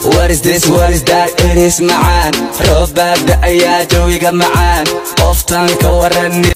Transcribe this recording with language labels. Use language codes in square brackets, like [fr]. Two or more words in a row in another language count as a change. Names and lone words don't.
[en] What is this? What is that? It is macaan. [so] Roob baa da'aya, jawiga macaan. Qoftaan ka warran.